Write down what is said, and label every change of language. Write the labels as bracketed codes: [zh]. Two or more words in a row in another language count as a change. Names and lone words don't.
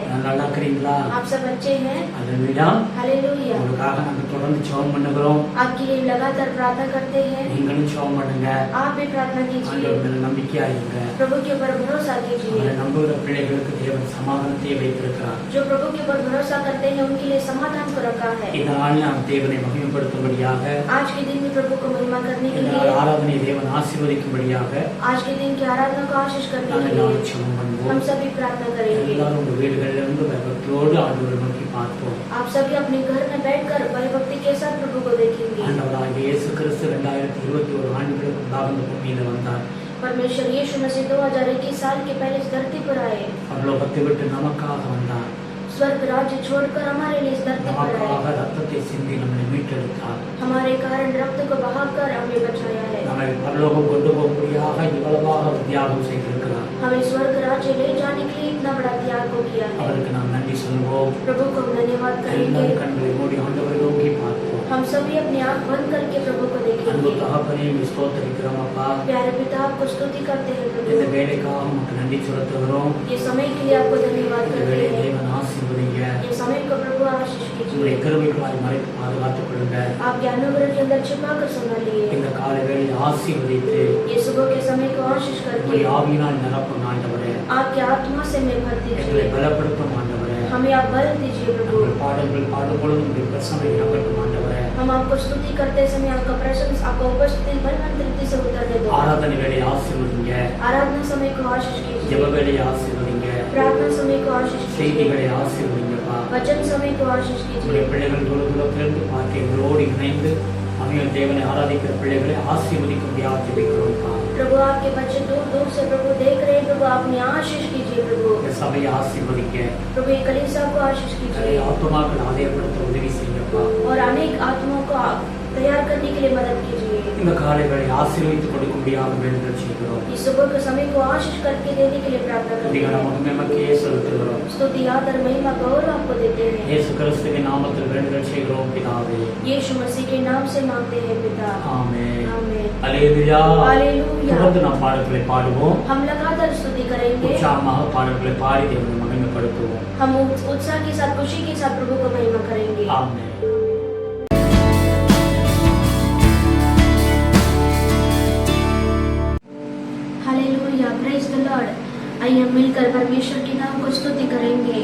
[ta] நல்லா இருக்கிறீங்களா? [hi] आप सब अच्छे हैं? हालेलुया. हालेलुया. [ta] உங்களுக்காக நாங்க தொடர்ந்து ஜெபம் பண்ணுகிறோம். [hi] आपके लिए लगातार प्रार्थना करते हैं. [ta] நீங்களும் ஜெபம் பண்ணுங்க. [hi] आप भी प्रार्थना कीजिए. [ta] ஆண்டவர் மேல நம்பிக்கையா இருங்க. [hi] प्रभु के ऊपर भरोसा कीजिए. [ta] அவரை நம்புகிற பிள்ளைகளுக்கு தேவன் சமாதானத்தை வைத்திருக்கிறார். [hi] जो प्रभु के ऊपर भरोसा करते हैं उनके लिए समाधान को रखा है. [ta] இந்த நாளில் நாம் தேவனை மகிமைப்படுத்தும்படியாக, [hi] आज के दिन में प्रभु को महिमा करने के [ta] இந்த [hi] लिए, [ta] ஆராதனை தேவன் ஆசீர்வதிக்கும்படியாக [hi] आज के दिन की आराधना को आशीष करने के [ta] நாங்கள் [hi] लिए [ta] ஜெபம் பண்ணுவோம். [hi] हम सभी प्रार्थना करेंगे. [ta] எல்லாரும் உங்க வீடுகளிலிருந்து பக்தியோடு ஆண்டவரை நோக்கி பார்ப்போம். [hi] आप सभी अपने घर में बैठकर भयभक्ति के साथ प्रभु को देखेंगे. [ta] ஆண்டவராகிய இயேசு கிறிஸ்து 2021 ஆண்டுகளுக்கு முன்பாக இந்த பூமியில வந்தார். [hi] परमेश्वर यीशु मसीह 2021 साल के पहले इस धरती पर आए. [ta] பரலோகத்தை விட்டு நமக்காக வந்தார். [hi] स्वर्ग राज्य छोड़कर हमारे लिए इस धरती पर आए. [ta] நமக்காக ரத்தத்தை சிந்தி நம்மை மீட்டெடுத்தார். [hi] हमारे कारण रक्त को बहाकर हमें बचाया है. [ta] நம்மை பரலோகம் கொண்டு போகும்படியாக இவ்வளவாக தியாகம் செய்திருக்கிறார். [hi] हमें स्वर्ग राज्य ले जाने के लिए इतना बड़ा त्याग को किया है. [ta] அவருக்கு நாம் நன்றி சொல்வோம். [hi] प्रभु को धन्यवाद करेंगे. [ta] கண்களை மூடி ஆண்டவரை நோக்கி பார்ப்போம். [hi] हम सभी अपनी आंख बंद करके प्रभु को [ta] அன்பு [hi] देखेंगे. [ta] தகப்பனே, ஸ்தோத்திரிக்கிறோம் அப்பா. [hi] प्यारे पिता, आपको स्तुति करते हैं [ta] இந்த [hi] प्रभु. [ta] வேலைக்காக உமக்கு நன்றி செலுத்துகிறோம். [hi] ये समय के लिए आपको धन्यवाद [ta] இந்த [hi] करते [ta] வேலையை [hi] हैं. [ta] தேவன் ஆசீர்வதிங்க. [hi] ये समय को प्रभु आशीष [ta] உங்களுடைய [hi] कीजिए. [ta] கிருபைகளால் மறைத்து பாதுகாத்துக் கொள்ளுங்க. [hi] आपके अनुग्रह के अंदर छिपा कर संभालिए. [ta] இந்த காலை வேளையை ஆசீர்வதித்து [hi] ये सुबह के समय को आशीष करके [ta] உங்களுடைய ஆவியினால் நிரப்பும் ஆண்டவரே. [hi] आपके आत्मा से में भर [ta] எங்களை [hi] दीजिए. [ta] பலப்படுத்தும் ஆண்டவரே. [hi] हमें आप बल दीजिए प्रभु. [ta] உங்கள் பாடல்கள் பாடும் பொழுது உங்களுடைய பிரசன்னம் இறங்கட்டும் ஆண்டவரே. [hi] हम आपको स्तुति करते समय आपका प्रशंसा, आपका उपस्थिति बलवंती से उतरने दो. [ta] ஆராதனை வேலையை ஆசீர்வதிங்க. [hi] आराधना समय को आशीष [ta] ஜெப [hi] कीजिए. [ta] வேலையை ஆசீர்வதிங்க. [hi] प्रार्थना समय को आशीष कीजिए. [ta] செய்திகளை ஆசீர்வதிங்கப்பா. [hi] वचन समय को आशीष [ta] உங்களுடைய [hi] कीजिए. [ta] பிள்ளைகள் தூரத்திலிருந்து பார்த்து எங்களோடு இணைந்து அவைகள் தேவனை ஆராதிக்கிற பிள்ளைகளை ஆசீர்வதிக்கும்படியாக ஜெபிக்கிறோம்ப்பா. [hi] प्रभु आपके बच्चे दूर दूर से प्रभु देख रहे हैं. प्रभु अपनी आशीष कीजिए प्रभु. [ta] இந்த सभையை ஆசீர்வதிக்க, [hi] प्रभु ये कलीसिया को आशीष [ta] நிறைய [hi] कीजिए [ta] ஆத்துமாக்கள் ஆதாயப்படுத்த உதவி செய்யப்பா. [hi] और अनेक आत्माओं को आप तैयार करने के लिए मदद कीजिए. [ta] இந்த காலை வேளை ஆசீர்வதித்து கொடுக்கும்படியாக வேண்டுதல் செய்கிறோம். [hi] इस सुबह के समय को आशीष करके देने के लिए प्रार्थना करते [ta] அதிகார [hi] हैं. [ta] மகிமைக்கே செலுத்துகிறோம். [hi] स्तुति आदर महिमा गौरव आपको देते हैं. [ta] இயேசு கிறிஸ்துவின் நாமத்தில் வேண்டுதல் செய்கிறோம் பிதாவே. [hi] यीशु मसीह के नाम से मांगते हैं पिता. [ta] ஆமென். [hi] आमीन. [ta] அல்லேலூயா. [hi] हालेलुया. [ta] தொடர்ந்து நாம் பாடல்களை பாடுவோம். [hi] हम लगातार स्तुति करेंगे. [ta] உற்சாகமாக பாடல்களை பாடி தேவனை மகிமைப்படுத்துவோம். [hi] हम उत्साह के साथ, खुशी के साथ प्रभु को महिमा करेंगे. आमेन. हालेलुया. [en] praise the Lord. [hi] आइए हम मिलकर परमेश्वर के नाम को स्तुति करेंगे.